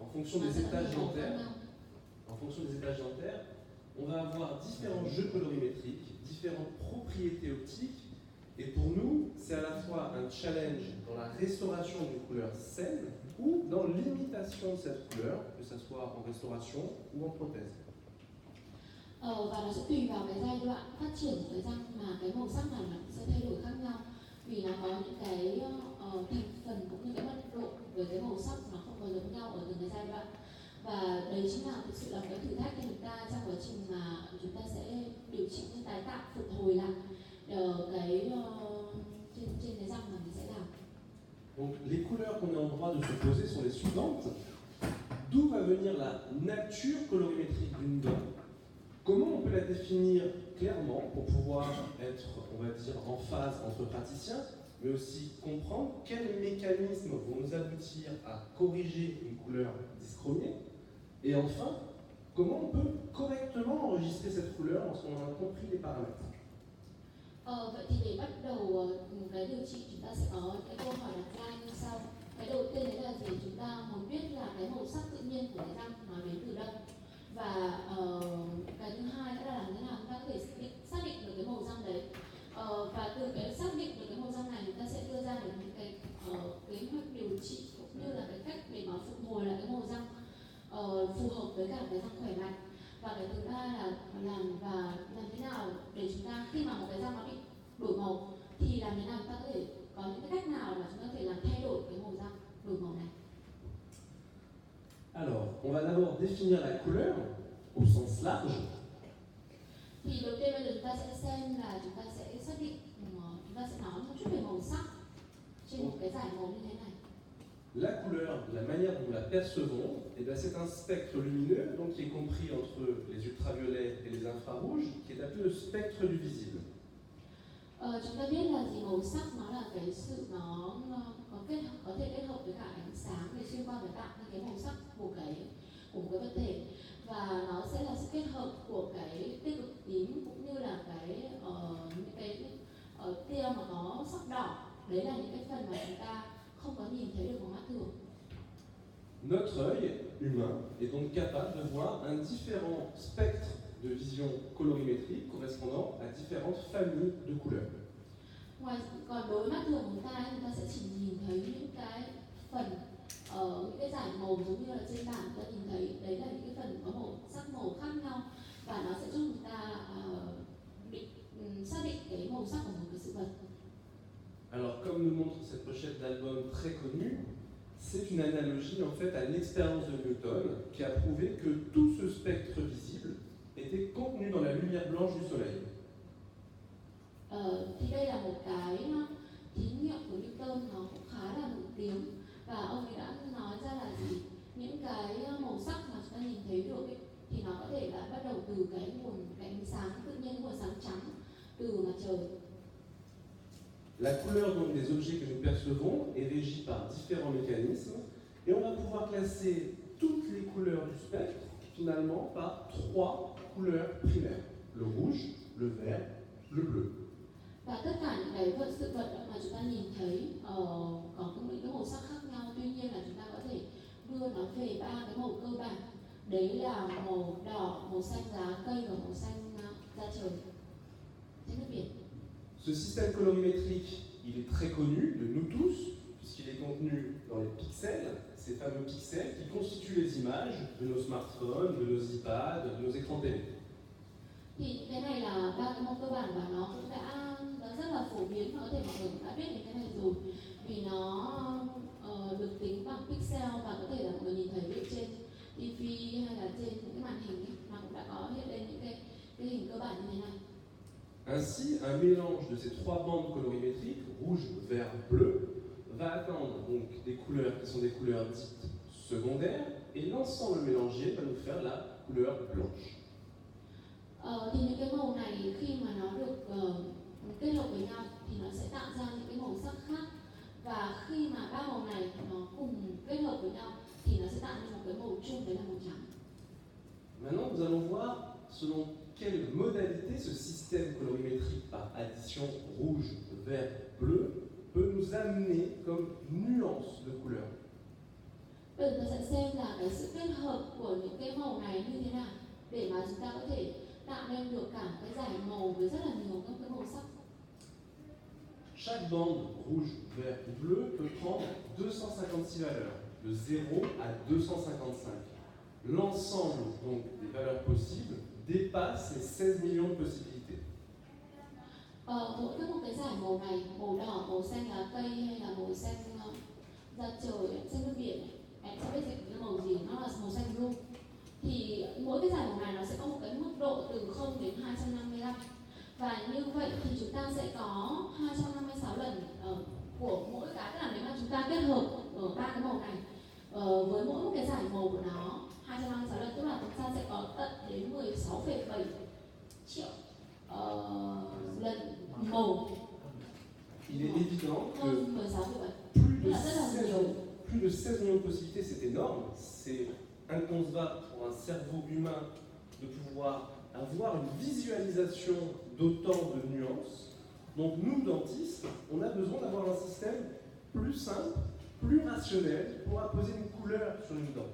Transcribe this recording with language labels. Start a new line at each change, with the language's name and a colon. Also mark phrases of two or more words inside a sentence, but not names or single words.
French: fonction des étages dentaires, on va avoir différents jeux colorimétriques, différentes propriétés optiques. Et pour nous, c'est à la fois un challenge dans la restauration d'une couleur saine ou dans l'imitation de cette couleur, que ce soit en restauration ou en prothèse.
Vietnamese: Và nó sẽ tùy vào cái giai đoạn phát triển của cái răng mà cái màu sắc này nó sẽ thay đổi khác nhau, vì nó có những cái thành phần cũng như cái mật độ với cái màu sắc nó không có giống nhau ở từng cái giai đoạn. Và đấy chính là thực sự là cái thử thách cho chúng ta trong quá trình mà chúng ta sẽ điều trị, tái tạo, phục hồi lại cái trên cái răng mà mình sẽ làm.
French: Donc les couleurs qu'on est en droit de se poser sont les suivantes. D'où va venir la nature colorimétrique d'une dent? Comment on peut la définir clairement pour pouvoir être, on va dire, en phase entre praticiens, mais aussi comprendre quels mécanismes vont nous aboutir à corriger une couleur dyschromiée? Et enfin, comment on peut correctement enregistrer cette couleur lorsqu'on a compris les paramètres?
Vietnamese: Vậy thì để bắt đầu cái điều trị, chúng ta sẽ có cái câu hỏi đặt ra như sau. Cái đầu tiên đấy là gì? Chúng ta muốn biết là cái màu sắc tự nhiên của cái răng nó đến từ đâu. Và cái thứ hai nữa là làm thế nào chúng ta có thể xác định được cái màu răng đấy. Và từ cái xác định được cái màu răng này, chúng ta sẽ đưa ra được những cái kế hoạch điều trị cũng như là cái cách để mà phục hồi lại cái màu răng phù hợp với cả cái răng khỏe mạnh. Và cái thứ ba là làm thế nào để chúng ta khi mà một cái răng nó bị đổi màu thì làm thế nào chúng ta có thể có những cái cách nào mà chúng ta có thể làm thay đổi cái màu răng đổi màu này.
French: Alors, on va d'abord définir la couleur au sens large.
Vietnamese: Thì đầu tiên bây giờ chúng ta sẽ xem là chúng ta sẽ xác định, chúng ta sẽ nói một chút về màu sắc trên một cái dải màu như thế này.
French: La couleur, la manière dont nous la percevons, eh bien, c'est un spectre lumineux donc, qui est compris entre les ultraviolets et les infrarouges, qui est appelé le spectre du visible.
Vietnamese: Chúng ta biết là gì, màu sắc nó là cái sự nó có thể kết hợp với cả ánh sáng để xuyên qua để tạo ra cái màu sắc của một cái vật thể, và nó sẽ là sự kết hợp của cái tia cực tím cũng như là những cái tia mà có sắc đỏ. Đấy là những cái phần mà chúng ta không có nhìn thấy được bằng mắt thường.
French: Notre œil humain est donc capable de voir un différent spectre de vision colorimétrique correspondant à différentes familles de couleurs.
Vietnamese: Còn đối với mắt thường của chúng ta sẽ chỉ nhìn thấy những cái phần những cái dải màu giống như là trên bảng chúng ta nhìn thấy, đấy là những cái phần có sắc màu khác nhau, và nó sẽ giúp chúng ta xác định cái màu sắc của một cái sự vật.
French: Alors, comme nous montre cette pochette d'album très connue, c'est une analogie en fait à l'expérience de Newton qui a prouvé que tout ce spectre visible était contenu dans la lumière blanche du soleil.
Vietnamese: Thì đây là một cái thí nghiệm của Newton, nó cũng khá là nổi tiếng, và ông ấy đã nói ra là gì, những cái màu sắc mà chúng ta nhìn thấy được ấy, thì nó có thể là bắt đầu từ cái ánh sáng tự nhiên, nguồn sáng trắng từ mặt trời.
French: La couleur donc, des objets que nous percevons est régie par différents mécanismes, et on va pouvoir classer toutes les couleurs du spectre finalement par 3 couleurs primaires: le rouge, le vert, le bleu.
Vietnamese: Và tất cả những cái sự vật mà chúng ta nhìn thấy có những cái màu sắc khác nhau, tuy nhiên là chúng ta có thể đưa nó về 3 cái màu cơ bản. Đấy là màu đỏ, màu xanh lá cây và màu xanh da trời, xanh nước biển.
French: Ce système colorimétrique, il est très connu de nous tous, puisqu'il est contenu dans les pixels, ces fameux pixels qui constituent les images de nos smartphones, de nos iPads, de nos écrans télé.
Vietnamese: Thì cái này là 3 cái màu cơ bản và nó cũng đã rất là phổ biến, có thể mọi người cũng đã biết đến cái này rồi, vì nó được tính bằng pixel và có thể là mọi người nhìn thấy trên TV hay là trên những cái màn hình ấy, nó cũng đã có hiện lên những cái hình cơ bản như thế này.
French: Ainsi, un mélange de ces 3 bandes colorimétriques, rouge, vert, bleu, va atteindre donc des couleurs qui sont des couleurs dites secondaires, et l'ensemble mélangé va nous faire la couleur blanche.
Vietnamese: Thì những cái màu này khi mà nó được kết hợp với nhau thì nó sẽ tạo ra những cái màu sắc khác, và khi mà 3 màu này nó cùng kết hợp với nhau thì nó sẽ tạo ra một cái màu chung, đấy là màu trắng.
French: Maintenant, nous allons voir selon quelle modalité ce système colorimétrique par addition rouge, vert, bleu peut nous amener comme nuance de couleurs.
Vietnamese: Bây giờ ta sẽ xem là cái sự kết hợp của những cái màu này như thế nào để mà chúng ta có thể tạo nên được cả cái dải màu với rất là nhiều các cái màu sắc.
French: Chaque bande rouge, vert ou bleu peut prendre 256 valeurs, de 0 à 255. L'ensemble donc des valeurs possibles dépasse les 16 millions de possibilités.
Vietnamese: Mỗi cái dải màu này, màu đỏ, màu xanh lá cây hay là màu xanh da trời, xanh nước biển, em sẽ biết dịch là màu gì, nó là màu xanh blue. Thì mỗi cái dải màu này nó sẽ có một cái mức độ từ 0 đến 255. Và như vậy thì chúng ta sẽ có 256 lần của mỗi cái, tức là nếu mà chúng ta kết hợp ở ba cái màu này với mỗi một cái dải màu của nó 256 lần, tức là chúng ta sẽ có tận đến 16,7 triệu lần màu.
French: Il est évident que
Vietnamese: Hơn 16,7.
French: plus
Vietnamese: Là rất là nhiều.
French: de 16 millions de possibilités, c'est énorme. C'est inconcevable pour un cerveau humain de pouvoir avoir une visualisation d'autant de nuances. Donc nous, dentistes, on a besoin d'avoir un système plus simple, plus rationnel pour apposer une couleur sur une dent.